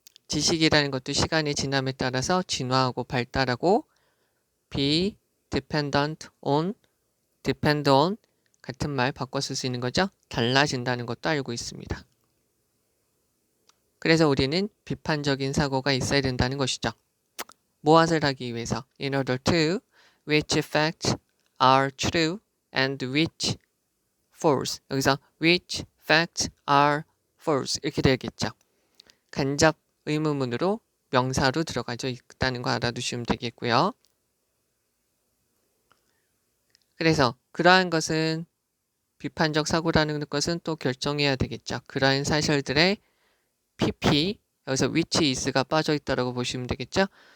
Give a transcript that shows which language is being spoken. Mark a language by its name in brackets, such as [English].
[Korean] 지식이라는 것도 시간의 지남에 따라서 진화하고 발달하고 be dependent on, depend on 같은 말 바꿔 쓸 수 있는 거죠. 달라진다는 것도 알고 있습니다. 그래서 우리는 비판적인 사고가 있어야 된다는 것이죠. 무엇을 하기 위해서? [English] In order to which facts are true and which false. [Korean] 여기서 which facts are false 이렇게 되겠죠. 간접 의문문으로 명사로 들어가져 있다는 거 알아두시면 되겠고요. 그래서 그러한 것은 비판적 사고라는 것은 또 결정해야 되겠죠. 그러한 사실들의 PP, 여기서 which is가 빠져 있다고 보시면 되겠죠.